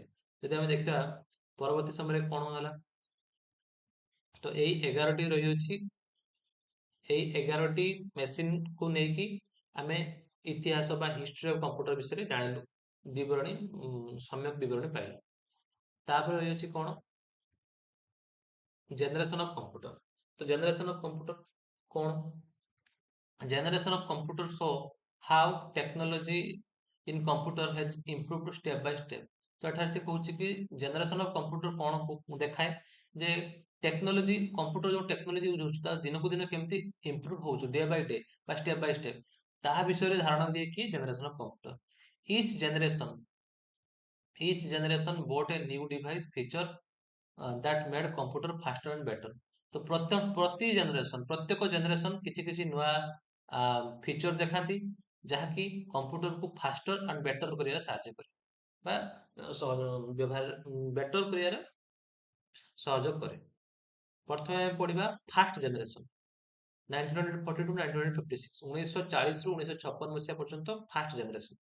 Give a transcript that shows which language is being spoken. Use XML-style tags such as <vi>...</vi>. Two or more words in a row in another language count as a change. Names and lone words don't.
<or>ଯଦି ଆମେ ଦେଖିବା ପରବର୍ତ୍ତୀ ସମୟରେ କଣ ହେଲା, ତ ଏଇ 11ଟି ରହିଅଛି, ଏଇ 11ଟି ମେସିନକୁ ନେଇକି ଆମେ ଇତିହାସ ବା</or> <en>history of computer</en> <or>ବିଷୟରେ ଜାଣିଲୁ, ବିବରଣୀ ସମ୍ୟକ ବିବରଣୀ ପାଇଲୁ। ତାପରେ ରହିଅଛି କଣ,</or> <en>generation of computer.</en> <or>ତ</or> <en>generation of computer</en> <or>କଣ,</or> <en>generation of computer show how technology in computer has improved step by step।</en> <or>ତ ଏଠାରେ ସେ କହୁଛି କି</or> <en>generation of computer</en> <or>କଣ ଦେଖାଏ, ଯେ ଟେକ୍ନୋଲୋଜି, କମ୍ପ୍ୟୁଟର ଯୋଉ ଟେକ୍ନୋଲୋଜି ୟୁଜ ହଉଛି ତା ଦିନକୁ ଦିନ କେମିତି ଇମ୍ପ୍ରୁଭ ହଉଛି</or> <en>day by day</en> <or>ବା</or> <en>step by step,</en> <or>ତାହା ବିଷୟରେ ଧାରଣା ଦିଏ କି</or> <en>generation of computer. each generation each generation brought a new device feature that made computer faster and better।</en> <or>ତ ପ୍ରତ୍ୟେକ ଜେନେରେସନ କିଛି କିଛି ନୂଆ ଫିଚର ଦେଖାନ୍ତି ଯାହାକି କମ୍ପ୍ୟୁଟରକୁ</or> <en>faster and better</en> <or>କରିବାରେ ସାହାଯ୍ୟ କରେ ବା ବ୍ୟବହାର ବେଟର କରିବାରେ ସହଯୋଗ କରେ। ପ୍ରଥମେ ଆମେ ପଢିବା</or> <en>first generation</en> <or>1942 1956, 1940 ରୁ 1956 ମସିହା ପର୍ଯ୍ୟନ୍ତ</or> <en>first generation.</en>